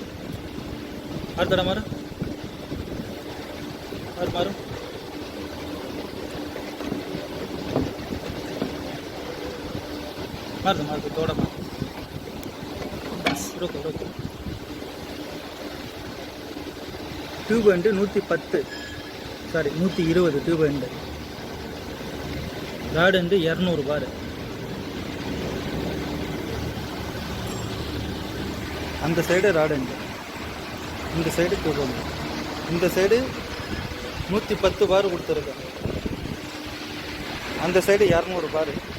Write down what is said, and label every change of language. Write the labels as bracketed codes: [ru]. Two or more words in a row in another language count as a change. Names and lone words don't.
[hi] और थोड़ा मारो, और मारो. मार दो थोड़ा मार. बस रुको. [en] tube end [hi] 110, [en] sorry 120 tube end. rod end 200 bar. [ta] அந்த சைடு [en] rod end, [ta] இந்த சைடு [en] tube end. [ta] இந்த சைடு 110 பார் கொடுத்துருக்கேன், அந்த சைடு 200 பார்.